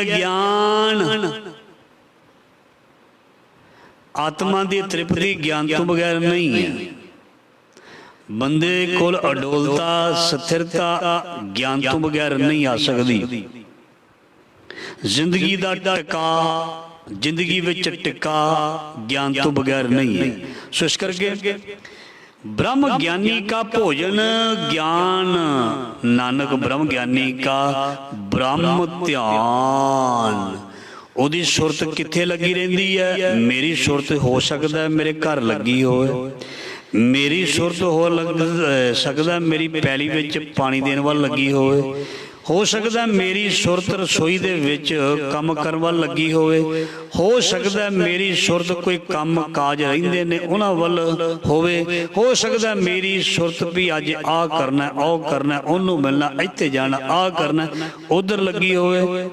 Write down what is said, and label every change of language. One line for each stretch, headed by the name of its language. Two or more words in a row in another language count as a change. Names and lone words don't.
Punjabi: ਗਿਆਨ। ਆਤਮਾ ਦੀ ਤ੍ਰਿਪਤੀ ਗਿਆਨ ਤੋਂ ਬਗੈਰ ਨਹੀਂ ਹੈ। ਬੰਦੇ ਕੋਲ ਅਡੋਲਤਾ, ਸਥਿਰਤਾ ਗਿਆਨ ਤੋਂ ਬਗੈਰ ਨਹੀਂ ਆ ਸਕਦੀ। ਜ਼ਿੰਦਗੀ ਦਾ ਟਿਕਾ, ਜ਼ਿੰਦਗੀ ਵਿੱਚ ਟਿਕਾ ਗਿਆਨ ਤੋਂ ਬਗੈਰ ਨਹੀਂ ਹੈ। ਸੋ ਇਸ ਕਰਕੇ ਬ੍ਰਹਮ ਗਿਆਨੀ ਕਾ ਭੋਜਨ ਗਿਆਨ, ਨਾਨਕ ਬ੍ਰਹਮ ਗਿਆਨੀ ਕਾ ਬ੍ਰਹਮ ਧਿਆਨ। ਉਹਦੀ ਸੁਰਤ ਕਿੱਥੇ ਲੱਗੀ ਰਹਿੰਦੀ ਹੈ? ਮੇਰੀ ਸੁਰਤ ਹੋ ਸਕਦਾ ਮੇਰੇ ਘਰ ਲੱਗੀ ਹੋਵੇ, ਮੇਰੀ ਸੁਰਤ ਹੋ ਸਕਦਾ ਮੇਰੀ ਪੈਲੀ ਵਿੱਚ ਪਾਣੀ ਦੇਣ ਵੱਲ ਲੱਗੀ ਹੋਵੇ, ਹੋ ਸਕਦਾ ਮੇਰੀ ਸੁਰਤ ਰਸੋਈ ਦੇ ਵਿੱਚ ਕੰਮ ਕਰਨ ਵੱਲ ਲੱਗੀ ਹੋਵੇ, ਹੋ ਸਕਦਾ ਮੇਰੀ ਸੁਰਤ ਕੋਈ ਕੰਮ ਕਾਜ ਰਹਿੰਦੇ ਨੇ ਉਹਨਾਂ ਵੱਲ ਹੋਵੇ, ਹੋ ਸਕਦਾ ਮੇਰੀ ਸੁਰਤ ਵੀ ਅੱਜ ਆਹ ਕਰਨਾ, ਉਹ ਕਰਨਾ, ਉਹਨੂੰ ਮਿਲਣਾ, ਇੱਥੇ ਜਾਣਾ, ਆਹ ਕਰਨਾ, ਉਧਰ ਲੱਗੀ ਹੋਵੇ।